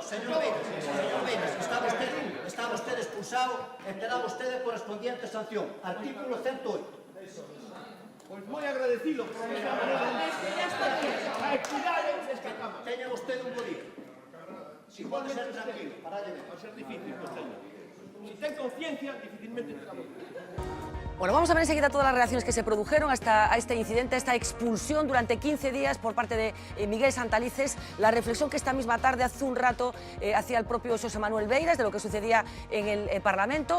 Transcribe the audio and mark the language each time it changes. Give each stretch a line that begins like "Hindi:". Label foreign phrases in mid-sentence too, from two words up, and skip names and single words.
Spanish: Señor Beiras, está usted expulsado
Galician: e terá vostede correspondiente sanción.
Spanish: Artículo 108.
Galician: Pois moi agradecido por esta maneira. A equidade desta Cámara. Teña vostede un bo día. Si pode ser tranquilo, paralle ben.
Spanish: Va a ser difícil, Costeño.
Galician: Si ten conciencia, dificilmente te damos.
Spanish: Bueno, vamos a ver enseguida todas las reacciones que se produjeron a este incidente, a esta expulsión durante 15 días por parte de Miguel Santalices, la reflexión que esta misma tarde, hace un rato, hacía el propio Xosé Manuel Beiras de lo que sucedía en el Parlamento.